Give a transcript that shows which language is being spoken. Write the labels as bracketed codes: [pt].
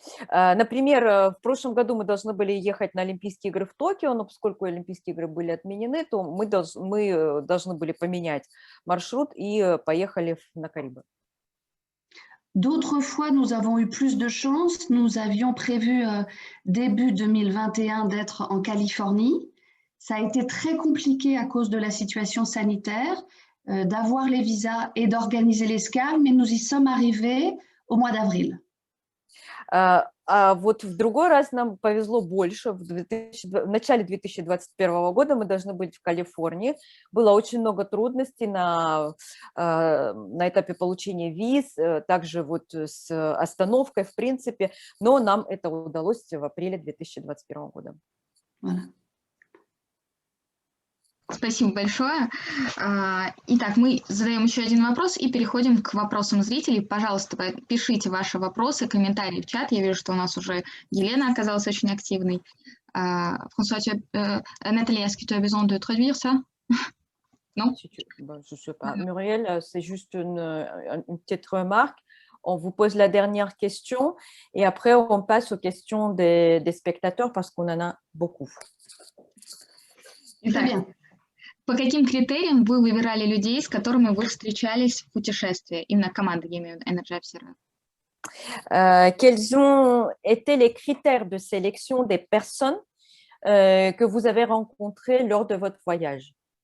[ru] Например, в прошлом году мы должны были ехать на Олимпийские игры в Токио, но поскольку Олимпийские игры были отменены, то мы должны были поменять маршрут и поехали на Карибы. [fr] D'autres fois, nous avons eu plus de chance. Nous avions prévu début 2021 d'être en Californie. Ça a été très compliqué à cause de la situation sanitaire, d'avoir les visas et d'organiser l'escale, mais nous y sommes arrivés au mois d'avril. [ru] А вот в другой раз нам повезло больше. В начале 2021 года мы должны быть в Калифорнии. Было очень много трудностей на этапе получения виз, также вот с остановкой, в принципе, но нам это удалось в апреле 2021 года. [fr] Voilà. [ru] Спасибо большое. Итак, мы задаем еще один вопрос и переходим к вопросам зрителей. Пожалуйста, пишите ваши вопросы, комментарии в чат. Я вижу, что у нас уже Елена оказалась очень активной. [fr] François, Nathalie, est-ce que tu as besoin de traduire ça? Non? Je sais pas. Muriel, c'est juste une petite remarque. On vous pose la dernière question et après on passe aux questions des spectateurs parce qu'on en a beaucoup. Très bien. [ru] По каким критериям вы выбирали людей, с которыми вы встречались в путешествии? Именно команда, я имею в виду, Energy Observer. [fr] Quels ont été les critères de sélection des personnes que vous avez rencontrées lors de votre voyage?